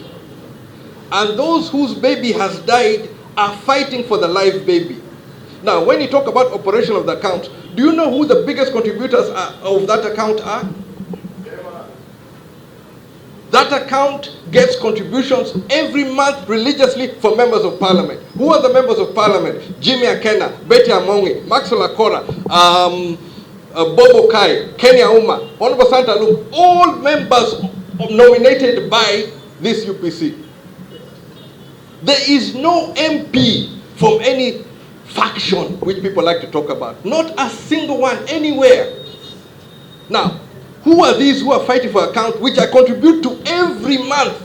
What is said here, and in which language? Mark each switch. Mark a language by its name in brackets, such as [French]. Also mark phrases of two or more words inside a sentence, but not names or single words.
[English] And those whose baby has died are fighting for the live baby. Now, when you talk about operation of the account, do you know who the biggest contributors of that account are? That account gets contributions every month religiously from members of parliament. Who are the members of parliament? Jimmy Akena, Betty Amongi, Maxwell Akora, Bobo Kai, Kenya Uma, Honorable Santa Lum, all members nominated by this UPC. There is no MP from any faction which people like to talk about. Not a single one anywhere. Now, who are these who are fighting for account which I contribute to every month?